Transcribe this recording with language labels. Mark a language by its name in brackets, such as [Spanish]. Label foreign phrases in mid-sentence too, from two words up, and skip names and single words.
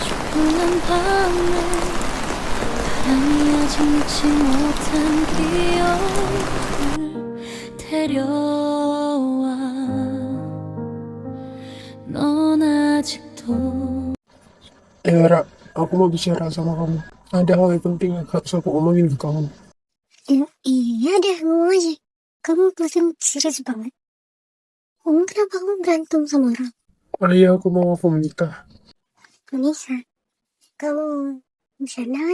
[Korean] 어두운 밤에 바람이 아직 묻지 못한 기억을 데려와 넌 아직도 [Indonesian] Ya, Ra, aku mau bicara sama kamu. Ada hal yang penting yang harus aku omongin ke kamu. Iya deh, ngomong aja. Kamu kelihatan serius banget. Kenapa kamu berantem sama orang? Iya, aku mau aku menikah. Nisa, kamu bercanda kan?